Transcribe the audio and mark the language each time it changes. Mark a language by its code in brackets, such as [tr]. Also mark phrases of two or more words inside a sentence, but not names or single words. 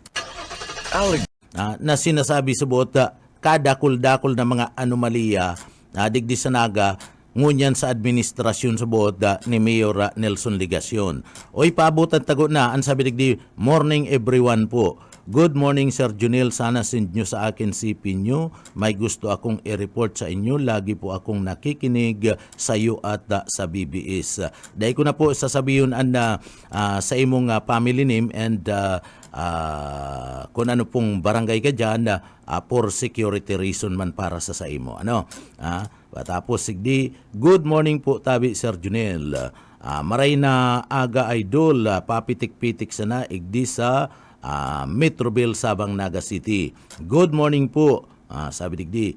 [bik] Na sinasabi sa buot kadakul-dakul na mga anomalya digdi sa Naga, ngunyan sa administrasyon sa boda ni Mayor Nelson Ligasyon. Oy, paabutan tago na, ang sabi digdi, [en] morning everyone [bik] po. [en] Good morning [tl] Sir Junel, sana send nyo sa akin CP nyo. May gusto akong i-report sa inyo. Lagi po akong nakikinig sa iyo at sa BBS. Dahil ko na po sasabihin sa imong family name and kung ano pong barangay ka dyan [en] for security reason [tl] man para sa imo. [bik] Tapos sigdi, [en] good morning [bik] po tabi Sir Junel. Maray na aga idol, papitik-pitik sana igdi sa Metroville, Sabang, Naga City. [en] Good morning [bik] po. Sabi digdi.